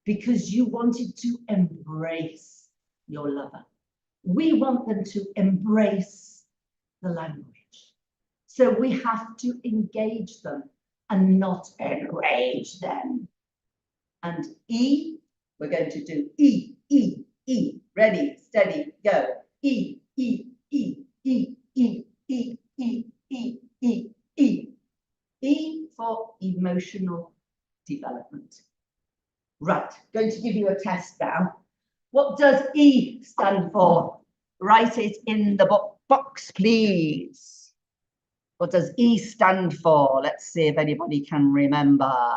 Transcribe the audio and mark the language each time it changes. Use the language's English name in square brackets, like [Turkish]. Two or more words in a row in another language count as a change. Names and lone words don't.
[English] because you wanted to embrace your lover. We want them to embrace the language. So we have to engage them and not enrage them. And E, we're going to do E, E, E. Ready, steady, go. E, E, E, E, E, E, E, E, E, E. E for emotional development. Right, going to give you a test now. What does E stand for? Write it in the box, please. What does E stand for? Let's see if anybody can remember.